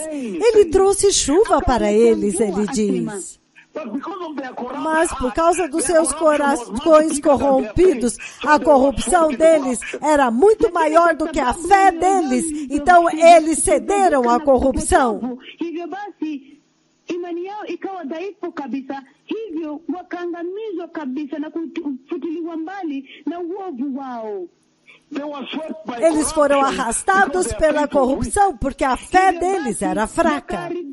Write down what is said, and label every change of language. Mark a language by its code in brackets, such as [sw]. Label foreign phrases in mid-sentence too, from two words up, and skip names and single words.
[pt] Ele trouxe chuva para eles, ele diz. Mas por causa dos seus corações corrompidos, a corrupção deles era muito maior do que a fé deles. Então eles cederam à corrupção. [sw] Imani yao ikawa dhaifu kabisa, hivyo wakaangamizwa kabisa na kufutiliwa mbali na uovu wao. [pt] Eles foram arrastados pela corrupção porque a fé deles era fraca.